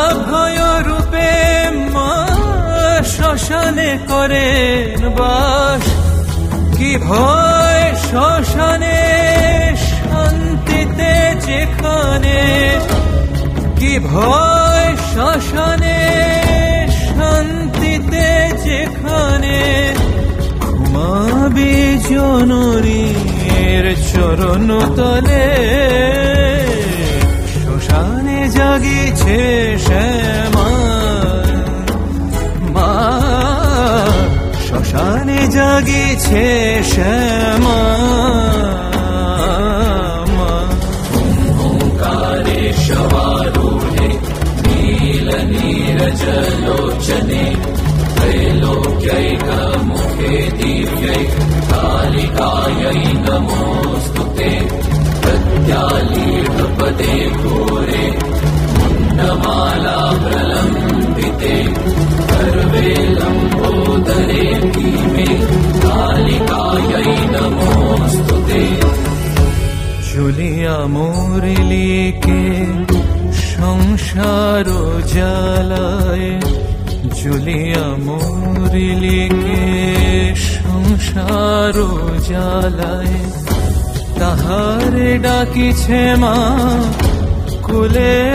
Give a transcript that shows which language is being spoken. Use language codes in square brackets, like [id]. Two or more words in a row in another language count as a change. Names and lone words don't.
[bn] ভয় রূপে মা শ্মশানে করেন বাস, কি ভয় শ্মশানে শান্তিতে যেখানে, কি ভয় শ্মশানে শান্তিতে যেখানে, ঘুমাবি জননীর চরণ তলে, শ্মশানে জাগিছে শ্যামা, মা শ্মশানে জাগিছে শ্যামা। [sa] ओंकारेश्वरूढे नीलनीरजलोचने, त्रैलोक्यैकमुखे दिव्यै कालिकायै नमोऽस्तुते, प्रत्यालीढपदे घोरे मुण्डमाला प्रलम्बिते, सर्वे लम्बोदरे भीमे कालिकायै नमोऽस्तुते। [bn] জ্বলিয়া মরিলিকে সংসার জ্বালায়, জ্বলিয়া মরিলিকে সংসার জ্বালায়, তাহারে ডাকিছে মা কোলে